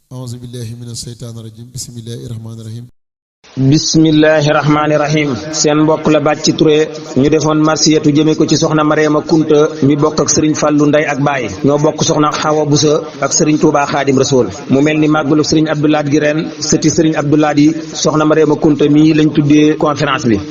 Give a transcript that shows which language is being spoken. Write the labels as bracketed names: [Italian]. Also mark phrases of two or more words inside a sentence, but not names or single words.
[Arabic] أعوذ بالله من الشيطان الرجيم. بسم الله الرحمن الرحيم. بسم الله الرحمن الرحيم. [Wolof] Seen mbokk la Bàcci Touré. Ñu defoon marsiyatu jëme ko ci soxna Mariama Kunta mi bokk ak Serigne Fallou ndey ak baay. Ñoo bokk soxna Xawa Busa ak Serigne Touba Khadim Rasoul. Mu mel ni màggalu Serigne Abdou Lahad gi ren, sëti Serigne Abdou Lahad yi, soxna Mariama Kunta mi lañ tuddee conférence bi.